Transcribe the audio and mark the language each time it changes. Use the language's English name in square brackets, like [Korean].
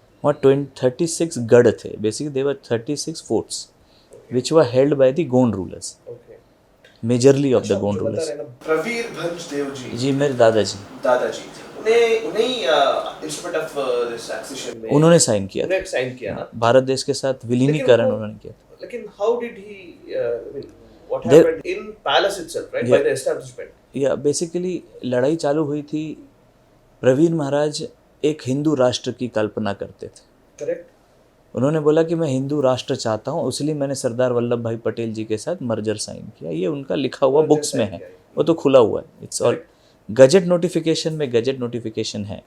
[Hindi] वहाँ 36 गढ़ थे. [English] Basically they were 36 forts which were held by the Gond rulers, majorly of the Gond rulers. [Hindi] Pravir भंज Dev ji मेरे दादाजी उन्हें इंस्ट्रूमेंट ऑफ दिस एक्सेशन में उन्होंने साइन किया था. उन्हें साइन किया ना भारत देश के साथ विलीनीकरण उन्होंने किया था. [English] लेकिन how did he what happened in palace itself, right? By the establishment. [Hindi] या बेसिकली लड़ाई चालू हुई थी. प्रवीण महाराज एक हिंदू राष्ट्र की कल्पना करते थे. करेक्ट. उन्होंने बोला कि मैं हिंदू राष्ट्र चाहता हूँ, इसलिए मैंने सरदार वल्लभ भाई पटेल जी के साथ मर्जर साइन किया. ये उनका लिखा हुआ बुक्स में है, वो तो खुला हुआ है. [English] it's all [Hindi] गजेट नोटिफिकेशन में गजेट नोटिफिकेशन है.